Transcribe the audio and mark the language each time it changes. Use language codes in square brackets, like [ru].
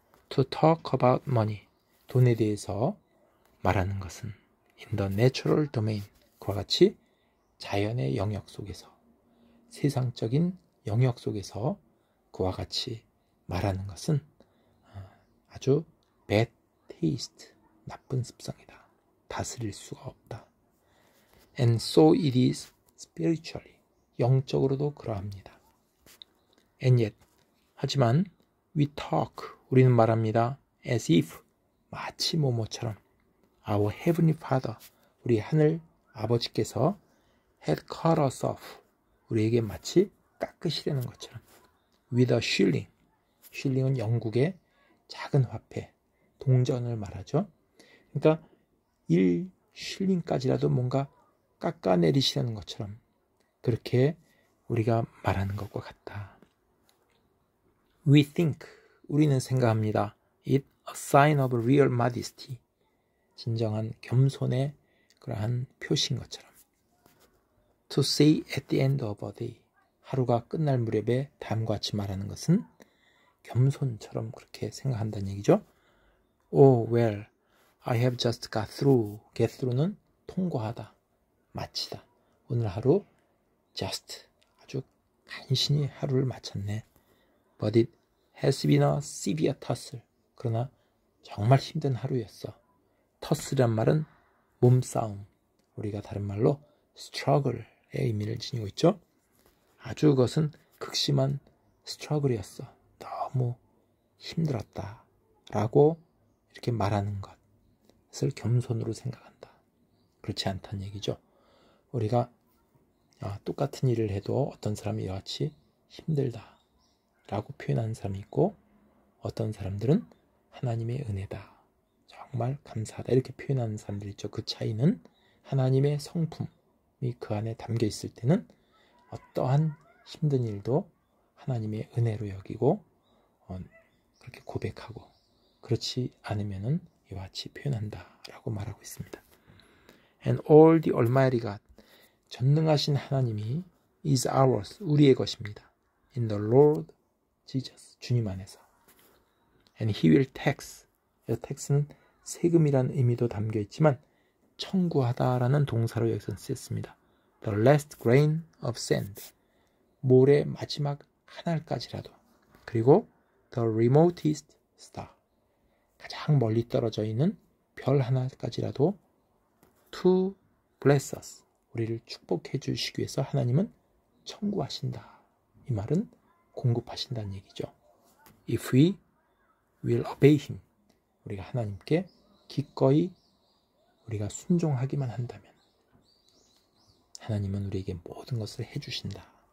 [en] To talk about money, [ko] 돈에 대해서 말하는 것은 [en] in the natural domain, [ko] 그와 같이 자연의 영역 속에서, 세상적인 영역 속에서 그와 같이 말하는 것은 아주 [en] bad taste, [ko] 나쁜 습성이다. 다스릴 수가 없다. [en] And so it is spiritually, [ko] 영적으로도 그러합니다. [en] And yet, [ko] 하지만 [en] we talk, [ko] 우리는 말합니다. [en] as if, [ko] 마치 뭐뭐처럼 [en] our heavenly Father, [ko] 우리 하늘 아버지께서 [en] had cut us off, [ko] 우리에게 마치 깎으시려는 것처럼 [en] with a shilling, [ko] shilling은 영국의 작은 화폐, 동전을 말하죠. 그러니까 1쉴링까지라도 뭔가 깎아내리시려는 것처럼 그렇게 우리가 말하는 것과 같다. [en] We think, [ko] 우리는 생각합니다. [en] It a sign of real modesty, [ko] 진정한 겸손의 그러한 표시인 것처럼. [en] To say at the end of a day. [ko] 하루가 끝날 무렵에 다음과 같이 말하는 것은 겸손처럼 그렇게 생각한다는 얘기죠. [en] Oh, well, I have just got through. [ko] Get through는 통과하다, 마치다. 오늘 하루 just 아주 간신히 하루를 마쳤네. [en] But it has been a severe tussle. [ko] 그러나 정말 힘든 하루였어. tussle란 말은 몸싸움. 우리가 다른 말로 struggle의 의미를 지니고 있죠. 아주 그것은 극심한 struggle이었어. 너무 힘들었다. 라고 이렇게 말하는 것을 겸손으로 생각한다. 그렇지 않다는 얘기죠. 우리가 똑같은 일을 해도 어떤 사람이 이와 같이 힘들다 라고 표현하는 사람이 있고, 어떤 사람들은 하나님의 은혜다, 정말 감사하다 이렇게 표현하는 사람들이 있죠. 그 차이는 하나님의 성품이 그 안에 담겨 있을 때는 어떠한 힘든 일도 하나님의 은혜로 여기고 그렇게 고백하고, 그렇지 않으면은 이와 같이 표현한다 라고 말하고 있습니다. [en] And all the Almighty God, [ko] 전능하신 하나님이 [en] is ours, [ko] 우리의 것입니다. [en] In the Lord Jesus, [ko] 주님 안에서. [en] And He will tax, [ko] 이 tax는 세금이라는 의미도 담겨 있지만 청구하다라는 동사로 여기서 쓰였습니다. [en] The last grain of sand, [ko] 모래 마지막 한 알까지라도. 그리고 [en] the remotest star, [ko] 가장 멀리 떨어져 있는 별 하나까지라도 [en] to bless us, [ko] 우리를 축복해 주시기 위해서 하나님은 청구하신다. 이 말은 공급하신다는 얘기죠. [en] If we will obey Him, [ko] 우리가 하나님께 기꺼이 우리가 순종하기만 한다면 하나님은 우리에게 모든 것을 해주신다.